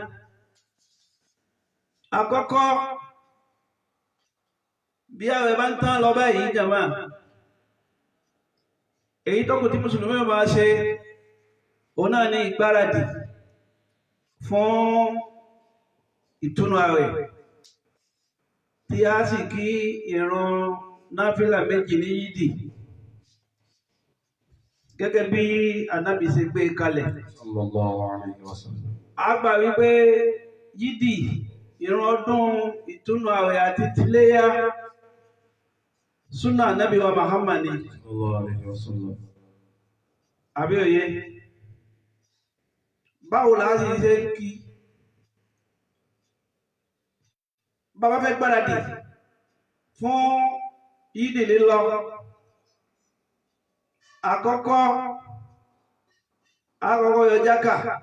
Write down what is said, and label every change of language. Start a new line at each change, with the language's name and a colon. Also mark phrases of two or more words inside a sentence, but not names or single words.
Yoruba: Àkọ́kọ́, bí àwẹ̀ bá ń tán lọ báyìí jàmá, èyí tó kù tí mùsùlùmí máa ṣe òun náà ní ìgbáradì fún ìtúnú àwẹ̀ tí a sì kí ìrun náfìlà méjì ní yídì gẹ́gẹ́ bí Ànábì ṣe gbé kalẹ̀.
Arabic: صلى الله عليه وسلم.
Yoruba: A gbà wípé yídì ìrun ọdún ìtúnú àwẹ̀ àti tìléyá súnà Ànábì wa Muhammad ni.
Arabic: صلى الله عليه وسلم.
Yoruba: Àbí òye? Báwo la sì ṣe kí? Bàbá fẹ́ gbáradì fún yídì lílọ. Àkọ́kọ́ yọ jákà.